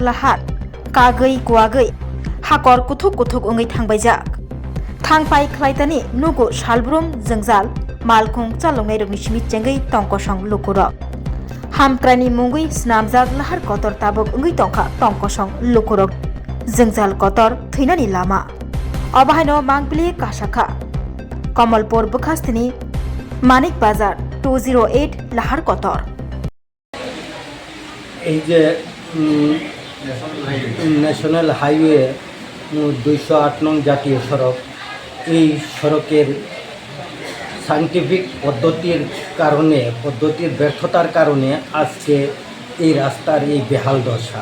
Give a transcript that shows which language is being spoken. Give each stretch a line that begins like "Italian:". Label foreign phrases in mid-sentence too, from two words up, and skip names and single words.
Bodo: लाहार कागै गुवागै हाकर कुथुक कुथुक उङै थांबायजाक थांफाय ख्लाइतानि नुगु सालब्रुम जोंजाल मालकुं चालंनाय रगनि सिमितजेंगै टंकसं लुकुरक हामक्रानि मुंगै स्नामजाक लाहार कतर ताबक उङै टंका टंकसं लुकुरक जोंजाल कतर थैनानि लामा अबाहायनो मांगब्लि कासाखा कमलपुर बुखास्तिनि मानिक बाजार 208 लाहार कतर
Bangla: এই যে
English: National Highway
Bangla: 208 নং জাতীয় সড়ক এই সড়কের সায়েন্টিফিক পদ্ধতির কারণে পদ্ধতির ব্যর্থতার কারণে আজকে এই রাস্তার এই বেহাল দশা।